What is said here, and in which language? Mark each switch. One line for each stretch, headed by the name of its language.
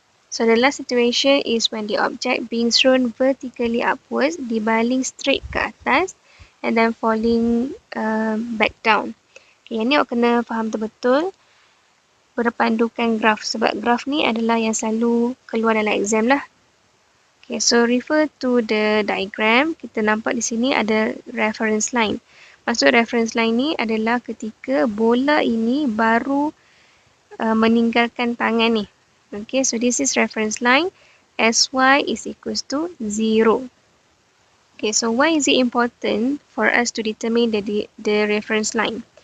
English: So, the last situation is when the object being thrown vertically upwards,
Malay: dibaling
English: straight
Malay: ke atas
English: and then falling back down.
Malay: Okay, yang ni awak kena faham betul berpandukan graf. Sebab graf ni adalah yang selalu keluar dalam exam lah.
English: Okay, so refer to the diagram.
Malay: Kita nampak di sini ada reference line. Maksud reference line ni adalah ketika bola ini baru meninggalkan tangan ni.
English: Okay, so this is reference line. SY is equals to 0. Okay, so why is it important for us to determine the reference line?